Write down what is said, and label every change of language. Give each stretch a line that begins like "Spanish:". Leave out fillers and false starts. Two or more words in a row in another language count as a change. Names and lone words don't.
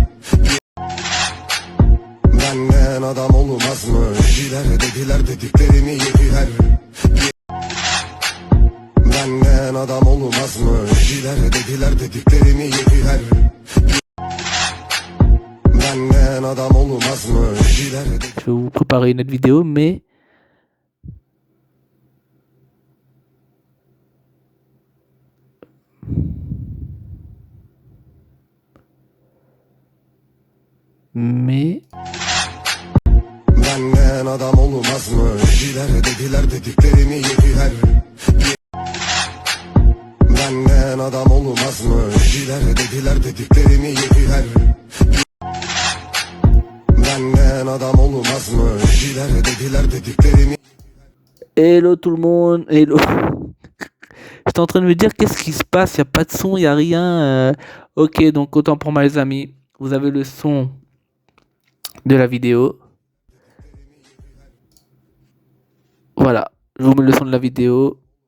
Turkish: Benden adam olmaz mı? Dediler dediklerimi yediler. Benden adam olmaz mı? Dediler dediklerimi yediler. Benden adam olmaz mı?
French: Je vais vous préparer une autre vidéo, mais
Turkish: Benden adam olmaz mı? Dediler dediklerimi yediler. Benden adam olmaz mı? Dediler dediklerimi yediler. Benden adam olmaz mı? Dediler dediklerimi.
French: hello tout le monde, hello. J'étais en train de me dire qu'est-ce qui se passe, il n'y a pas de son, il n'y a rien. Ok, donc autant pour moi les amis, vous avez le son de la vidéo. Voilà, je vous mets le son de la vidéo.